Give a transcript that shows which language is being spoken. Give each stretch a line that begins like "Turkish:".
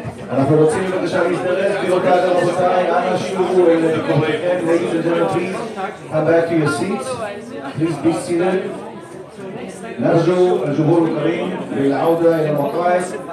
Hebrew: אנחנו רוצים בבקשה להזדרז, גבירותיי ורבותיי, אנא שובו אל מקומותיכם.
English: Ladies and gentlemen, please come back to your seats. Please be seated.
Arabic: نرجو الجمهور الكريم للعودة إلى المقاعد.